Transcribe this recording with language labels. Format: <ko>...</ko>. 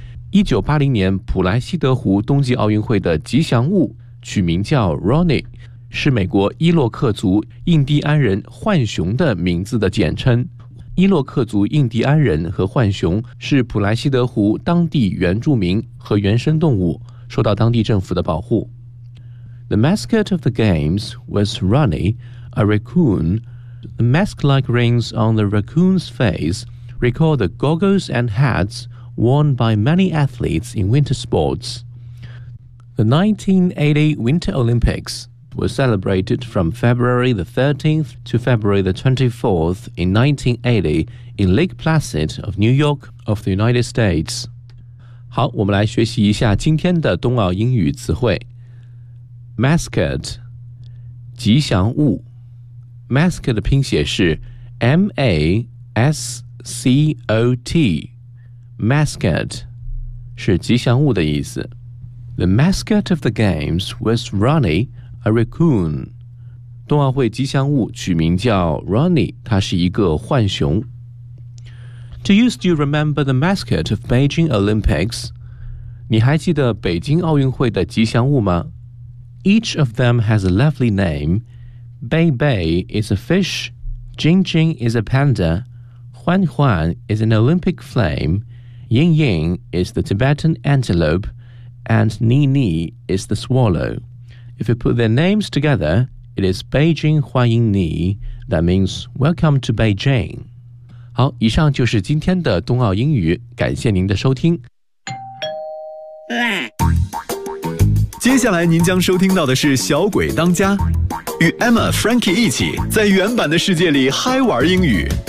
<zh>1980年普莱西德湖冬季奥运会的吉祥物取名叫 Ronnie， 是美国伊洛克族印第安人浣熊的名字的简称。伊洛克族印第安人和浣熊是普莱西德湖当地原住民和原生动物，受到当地政府的保护。</zh> <en>The mascot of the games was Ronnie, a raccoon. The mask-like rings on the raccoon's face recall the goggles and hats worn by many athletes in winter sports. The 1980 Winter Olympics were celebrated from February the 13th to February the 24th in 1980 in Lake Placid of New York of the United States.</en> <zh>好，我们来学习一下今天的冬奥英语词汇。 Mascot, 吉祥物。Mascot 的拼写是 M-A-S-C-O-T. Mascot 是吉祥物的意思。</zh> <en>The mascot of the games was Ronnie, a raccoon.</en> <zh>冬奥会吉祥物取名叫 Ronnie， 他是一个浣熊。</zh> <en>Do you still remember the mascot of Beijing Olympics?</en> <zh>你还记得北京奥运会的吉祥物吗？</zh> <en>Each of them has a lovely name. Bei Bei is a fish. Jing Jing is a panda. Huan Huan is an Olympic flame. Ying Ying is the Tibetan antelope. And Ni Ni is the swallow. If you put their names together, it is Beijing Huan Ying Ni. That means welcome to Beijing.</en> <zh>好，以上就是今天的冬奥英语，感谢您的收听。接下来您将收听到的是小鬼当家，与 Emma Frankie 一起在原版的世界里嗨玩英语。</zh>